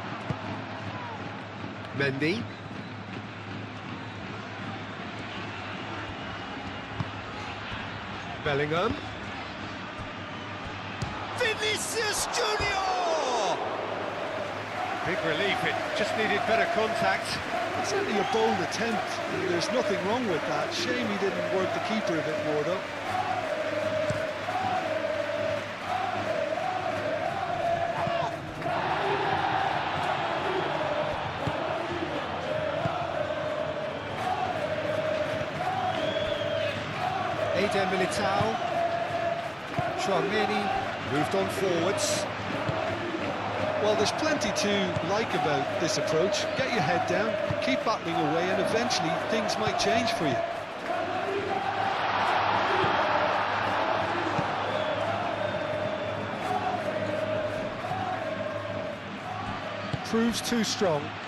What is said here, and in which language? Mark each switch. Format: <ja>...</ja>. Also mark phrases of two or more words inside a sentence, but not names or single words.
<en>Mendy. Bellingham. Vinicius Junior! Big relief, it just needed better contact. It's certainly a bold attempt, and there's nothing wrong with that. Shame he didn't work the keeper a bit more, though. Eder Militao. Chouameni moved on forwards. Well, there's plenty to like about this approach. Get your head down, keep battling away, and eventually things might change for you. Proves too strong.</en>